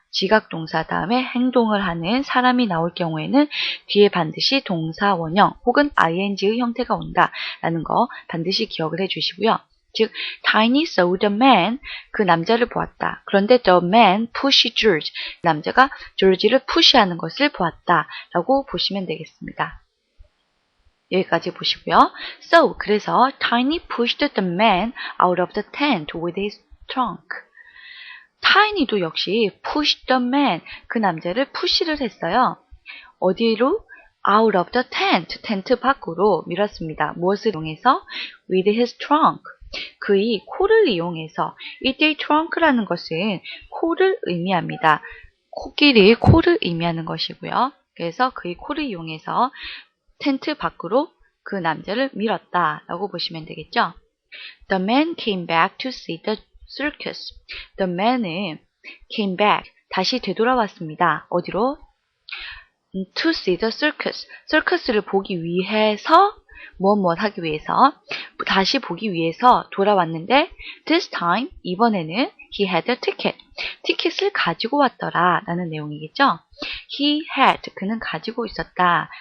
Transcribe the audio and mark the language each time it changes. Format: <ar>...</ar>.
<ko>지각동사 다음에 행동을 하는 사람이 나올 경우에는 뒤에 반드시 동사 원형 혹은 ing의 형태가 온다라는 거 반드시 기억을 해주시고요. 즉,</ko> <en>Tiny saw the man,</en> <ko>그 남자를 보았다. 그런데</ko> <en>the man pushed George,</en> <ko>남자가 조지를 푸시하는 것을 보았다 라고 보시면 되겠습니다. 여기까지 보시고요.</ko> <en>So,</en> <ko>그래서</ko> <en>Tiny pushed the man out of the tent with his trunk.</en> <ko>Tiny도 역시</ko> <en>pushed the man,</en> <ko>그 남자를 푸시를 했어요. 어디로?</ko> <en>Out of the tent,</en> <ko>텐트 밖으로 밀었습니다. 무엇을 이용해서?</ko> <en>With his trunk.</en> <ko>그의 코를 이용해서. 이때 trunk라는 것은 코를 의미합니다. 코끼리의 코를 의미하는 것이고요. 그래서 그의 코를 이용해서 텐트 밖으로 그 남자를 밀었다 라고 보시면 되겠죠.</ko> <en>The man came back to see the circus. The man은 came back,</en> <ko>다시 되돌아왔습니다. 어디로?</ko> <en>To see the circus.</en> <ko>서커스를 보기 위해서 무엇 하기 위해서 다시 보기 위해서 돌아왔는데</ko> <en>this time,</en> <ko>이번에는</ko> <en>he had a ticket.</en> <ko>티켓을 가지고 왔더라 라는 내용이겠죠.</ko> <en>He had,</en> <ko>그는 가지고 있었다.</ko>